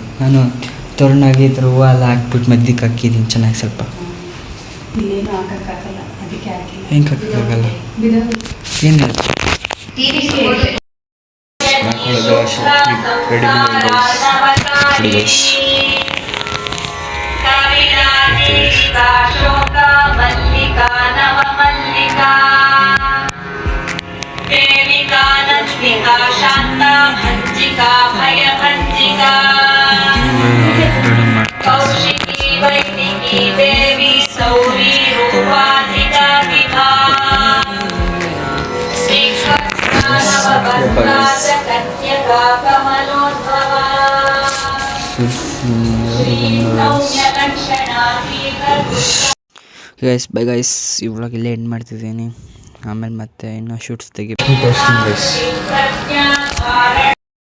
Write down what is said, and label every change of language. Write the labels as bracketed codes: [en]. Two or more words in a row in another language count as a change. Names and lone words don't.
[kn] ನಾನು ತೋರಣಾಗಿ ಇದ್ರ ಹೂವು ಎಲ್ಲ ಹಾಕ್ಬಿಟ್ಟು ಮಧ್ಯಕ್ಕೆ ಹಾಕಿದ್ದೀನಿ ಚೆನ್ನಾಗಿ. ಸ್ವಲ್ಪ ಹೆಂಗೆ ಹಾಕೋಕ್ಕಾಗಲ್ಲ? ಏನು ಹಾಕೊಳ್ಳೋದು ರೆಡಿ. [sa] मल्लिका शोका मल्लिका नव मल्लिका देविका नन्दिका शान्ता भञ्जिका भयभञ्जिका कौशिकी वैदिकी देवी सौरी रूपाधिका विभा श्रीकृष्णा कन्यका कमलोद्भवा [en] Guys bye guys [kn] ಈ ವ್ಲಾಗ್ ಇಲ್ಲೇ ಎಂಡ್ ಮಾಡ್ತಿದ್ದೀನಿ. ಆಮೇಲೆ ಮತ್ತೆ ಇನ್ನೂ ಶೂಟ್ಸ್ ತೆಗಿ